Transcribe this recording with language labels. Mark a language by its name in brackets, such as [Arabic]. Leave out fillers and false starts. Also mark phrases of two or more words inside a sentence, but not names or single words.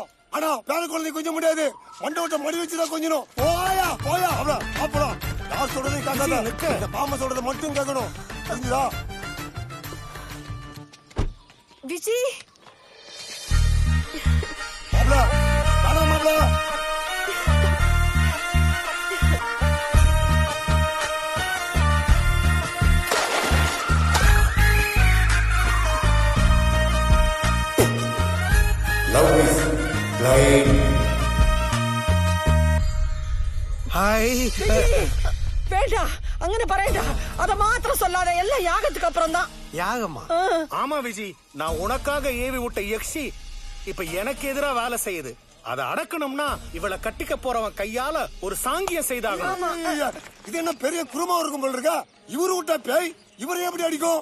[Tamil] ஆனா பேர குழந்தை கொஞ்சம் முடியாது, மண்டை விட்ட மடி வச்சுதான் கொஞ்சம். போயா போயா அவ்வளோ யார் சொல்றதை கேட்காத, இந்த பாம்பை சொல்றதை மட்டும் கேட்கணும். தெரிஞ்சுதா விஜி? மாப்ள வேணாம் மாப்ள. [English] Love is blind. [Tamil] ஹாய். வேண்டாம், [Malayalam] അങ്ങനെ പറയണ്ട. [Tamil] அத மாத்திரம் சொல்லாத. எல்லாம் யாகத்துக்கு அப்புறம் தான். யாகமா? ஆமா விஜி, நான் உனக்காக ஏவி விட்ட யக்ஷி இப்ப எனக்கு எதிரா வேலை செய்யுது. அதை அடக்கணும்னா இவளை கட்டிக்க போறவன் கையால ஒரு சாங்கியம் செய்தாங்க. இது என்ன பெரிய குருமா இருக்கும் போல இருக்கா? இவரு விட்டா பேய் இவரை எப்படி அடிக்கும்?